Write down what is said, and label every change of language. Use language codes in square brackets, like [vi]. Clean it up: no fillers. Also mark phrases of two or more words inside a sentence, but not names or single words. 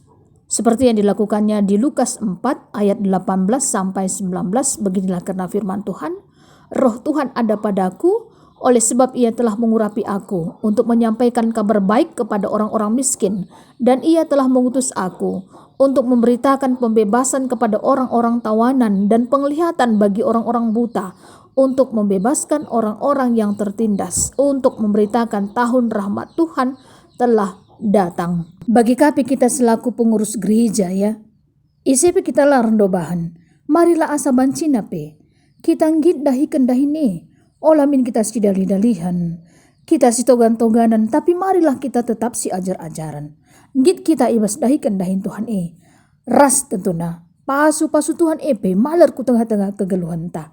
[id] Seperti yang dilakukannya di Lukas 4 ayat 18 sampai 19, beginilah karena firman Tuhan, Roh Tuhan ada padaku, oleh sebab ia telah mengurapi aku untuk menyampaikan kabar baik kepada orang-orang miskin, dan ia telah mengutus aku untuk memberitakan pembebasan kepada orang-orang tawanan dan penglihatan bagi orang-orang buta, untuk membebaskan orang-orang yang tertindas, untuk memberitakan tahun rahmat Tuhan telah datang. [btx] Bagi kapi kita [id] selaku pengurus gereja [btx] ya, isepe kita larang dobahan, marilah asa bancina pe, kita ngit dahikan dahini, olamin kita si dali-dalihan, kita si togan-toganan, [id] tapi marilah kita tetap [btx] si ajar-ajaran. Ngit kita ibas dahikan dahin Tuhan ras tentuna, pasu-pasu Tuhan pe, malar ku tengah-tengah kegeluhan ta.